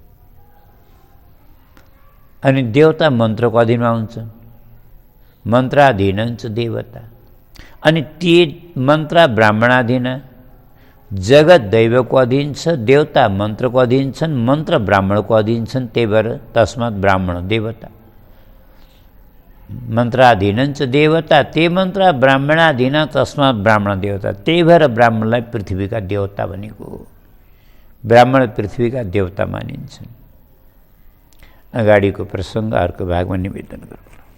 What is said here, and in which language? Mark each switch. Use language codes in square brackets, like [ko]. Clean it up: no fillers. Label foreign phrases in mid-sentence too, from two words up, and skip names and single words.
[ne] अनि देवता मन्त्रको अधीनमा हुन्छ, मन्त्राधीन हुन्छ देवता। अनि ती मन्त्र ब्राह्मणाधीन, जगत दैवको अधीन छ, देवता मन्त्रको अधीन छन्, मन्त्र ब्राह्मणको अधीन छन्। त्यही भएर [sa] तस्मात् ब्राह्मण देवता, मन्त्राधीन च देवता, ते मन्त्र ब्राह्मणाधीन तस्मात् ब्राह्मण देवता। [ne] त्यही भएर ब्राह्मणलाई पृथ्वीका देवता भनेको हो। ब्राह्मण पृथ्वीका देवता मानिन्छन्। अगाडिको प्रसङ्ग अर्को भागमा निवेदन गरौँ।